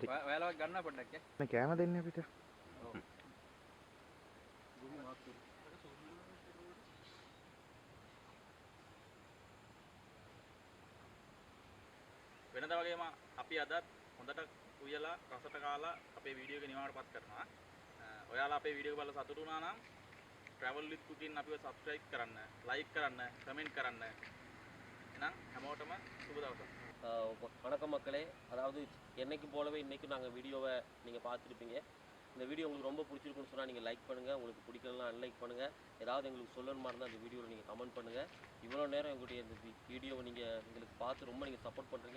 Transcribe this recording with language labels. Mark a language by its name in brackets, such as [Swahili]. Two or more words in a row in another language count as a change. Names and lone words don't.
[Telugu] వేళ గన్న పడ్డాకే నీకేమో తిన్నా బిడ్డ [Sinhala] වෙනද වගේම අපි අදත් හොඳට උයලා රසට කාලා අපේ වීඩියෝ එක නිමාවටපත් කරනවා. ඔයාලා අපේ වීඩියෝ එක බලලා සතුටු වුණා නම් [English] travel with cooking [Sinhala] අපිව subscribe කරන්න, like කරන්න, comment කරන්න. එහෙනම් හැමෝටම සුබ දවසක්. [Tamil] வணக்கம் மக்களே. அதாவது என்னைக்கு போலவே இன்றைக்கும் நாங்கள் வீடியோவை நீங்கள் பார்த்துருப்பீங்க. இந்த வீடியோ உங்களுக்கு ரொம்ப பிடிச்சிருக்குன்னு சொன்னால் நீங்கள் லைக் பண்ணுங்கள். உங்களுக்கு பிடிக்கலாம் அன்லைக் பண்ணுங்கள். ஏதாவது எங்களுக்கு சொல்லணுமா இருந்தால் அந்த வீடியோவில் நீங்கள் கமெண்ட் பண்ணுங்கள். இவ்வளோ நேரம் எங்களுடைய இந்த வீடியோவை நீங்கள் எங்களுக்கு பார்த்து ரொம்ப நீங்கள் சப்போர்ட் பண்ணுறீங்க.